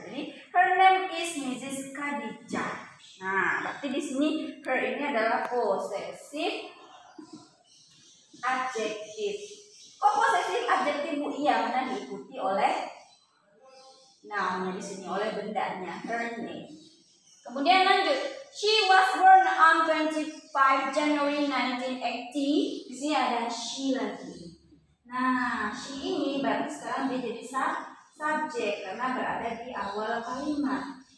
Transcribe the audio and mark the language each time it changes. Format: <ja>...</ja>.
<id>Jadi</id> <en>her name is Mrs. Khadijah.</en> <id>Nah, berarti di sini her ini adalah possessive adjektif. Kok possessive adjektif, Bu? Iya, karena diikuti oleh noun di sini, oleh bendanya, her name. Kemudian lanjut.</id> <en>She was born on 25 January 1980.</en> <id>Di sini ada she lagi. Nah, she ini berarti sekarang dia jadi subjek karena berada di awal kalimat.</id>